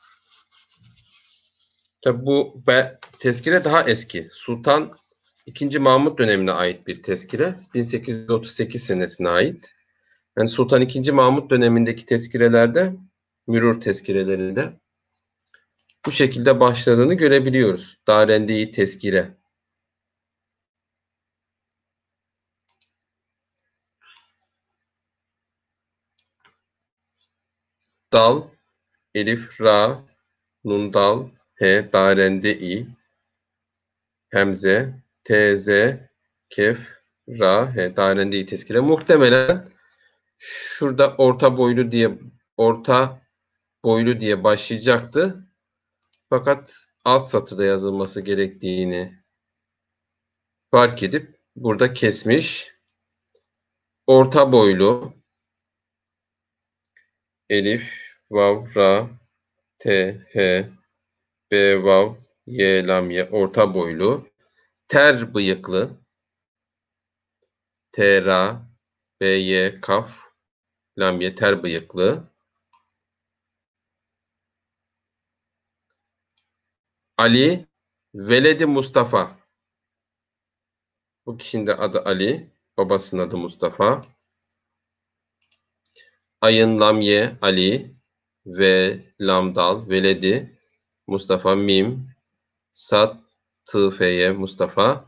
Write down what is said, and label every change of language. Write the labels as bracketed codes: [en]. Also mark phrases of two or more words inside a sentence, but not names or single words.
[tr] Tabi bu tezkire daha eski. Sultan II. Mahmut dönemine ait bir tezkire. 1838 senesine ait. Yani Sultan II. Mahmut dönemindeki tezkirelerde, mürür tezkirelerinde bu şekilde başladığını görebiliyoruz. Darende-i tezkire. Dal, elif, ra, nun, dal, he, darende-i, hemze, tz, kef, ra, he, darende-i tezkire. Muhtemelen şurada orta boylu diye başlayacaktı. Fakat alt satırda yazılması gerektiğini fark edip burada kesmiş. Orta boylu, elif, vav, ra, te, he, be, vav, ye, lam, ye, orta boylu, ter bıyıklı, te, ra, be, ye, kaf, lam, ye, ter bıyıklı, Ali, veledi Mustafa. Bu kişinin de adı Ali, babasının adı Mustafa. Ayın, lam, ye, Ali, ve, lam, dal, veledi Mustafa, mim, sat, tı, feye, Mustafa.